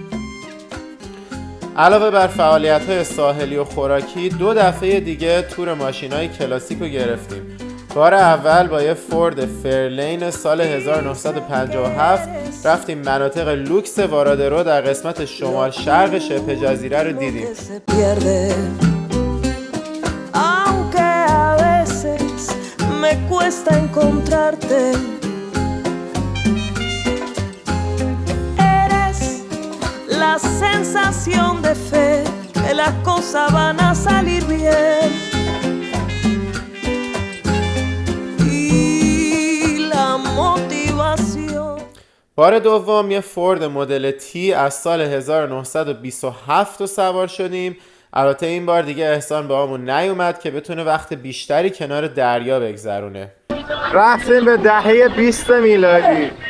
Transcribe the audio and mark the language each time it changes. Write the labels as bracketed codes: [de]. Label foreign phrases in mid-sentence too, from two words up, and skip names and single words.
[fa] علاوه بر فعالیت‌های ساحلی و خوراکی 2 دفعه دیگه تور ماشینای کلاسیک رو گرفتیم. بار اول با یه فورد فرلین سال 1957 رفتیم مناطق لوکس وارادرو در قسمت شمال شرق شبه جزیره رو دیدیم. [es] Me cuesta encontrarte. Eres la sensación de fe que las cosas van a salir bien. Y la motivación. [fa] بار دوم یه فورد مدل تی از سال 1927 رو سوار شدیم. البته این بار دیگه احسان با همون نیومد که بتونه وقت بیشتری کنار دریا بگذرونه. رفتیم به دهه 20 میلادی.